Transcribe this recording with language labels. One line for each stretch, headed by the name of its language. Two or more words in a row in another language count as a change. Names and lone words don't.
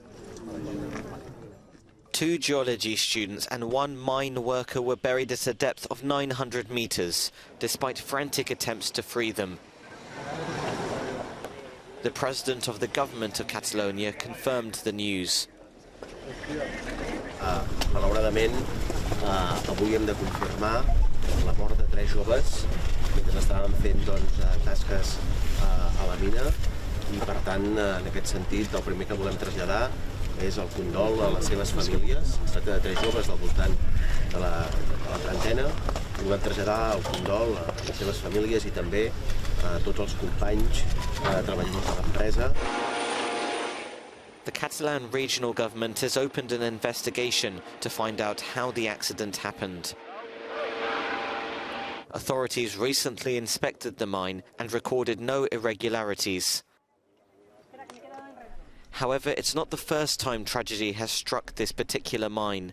English: 2 geology students and 1 mine worker were buried at a depth of 900 meters, despite frantic attempts to free them. The president of the government of Catalonia confirmed the news.
Catalan: Malauradament, avui hem de confirmar la mort de 3 joves mentre estàvem fent tasques a la mina i, per tant, en aquest sentit, el primer que volem traslladar és el condol a les seves famílies. Es tracta de 3 joves del voltant de la trentena i volem traslladar el condol a les seves famílies i també a tots els companys treballadors de l'empresa.
English: The Catalan regional government has opened an investigation to find out how the accident happened. Authorities recently inspected the mine and recorded no irregularities. However, it's not the first time tragedy has struck this particular mine.